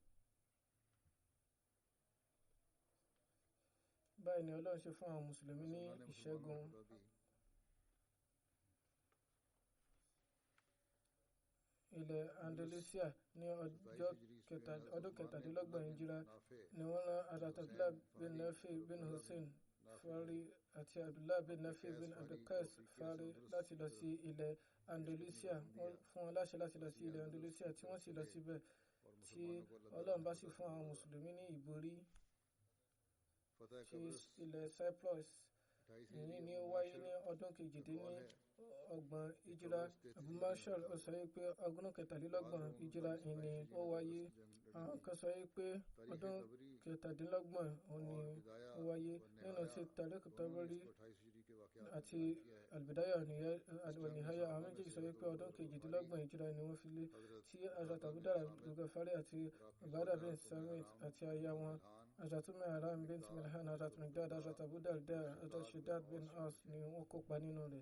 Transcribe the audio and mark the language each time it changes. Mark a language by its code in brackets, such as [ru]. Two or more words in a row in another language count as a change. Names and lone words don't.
[yo] Báyìí ni Ọlọ́run ṣe fún àwọn mùsùlùmí ní ìṣẹ́gun. Ilẹ̀ Andalusia ní ọdún 17 hijira ni wọ́n rán Hazrat Abdullah bin Nafi bin Hussein Fari àti Abdullah bin Nafi bin Abdulqais Fari láti lọ sí ilẹ̀ Andalusia. Wọ́n fún wọn láṣẹ láti lọ sí ilẹ̀ Andalusia tí wọ́n sì lọ síbẹ̀, tí Ọlọ́run bá sì fún àwọn mùsùlùmí ní ìborí. Tí ilẹ̀ Cyprus ní ó wáyé ní ọdún 28 hijira. Abu Marshal ó sọ pé ọdún 23 hijira ni ó wáyé. Àwọn kan sọ pé ọdún 27 ni ó wáyé. Nínú tí Tariq Tabari àti Al-Bidaya wa Nihaya, àwọn méjèèjì sọ pé ọdún 28 hijira ni wọ́n fi lé, tí Hazrat Abu Dara Al-Ghafari àti Ubadah bin Samit àti aya wọn Hazrat Haram bint Milhan, Hazrat Miqdad, Hazrat Abu Darda, Hazrat Shiddad bin Aus ni wọ́n kópa nínú rẹ̀.